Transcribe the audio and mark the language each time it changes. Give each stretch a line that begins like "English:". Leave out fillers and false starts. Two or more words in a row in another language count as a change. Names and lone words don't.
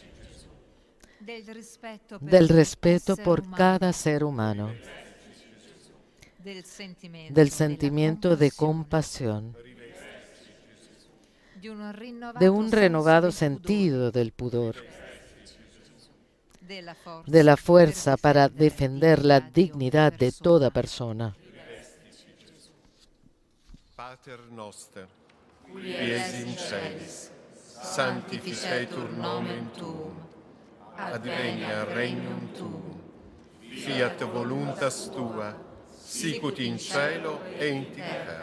Spanish: del respeto por cada ser humano, del sentimiento de compasión, de un renovado sentido del pudor, de la fuerza para defender la dignidad de toda persona.
Latin: Pater noster, qui es in celis, sanctificetur nomen tuum, advenia regnum tuum, fiat voluntas tua, sicut in cielo et in terra.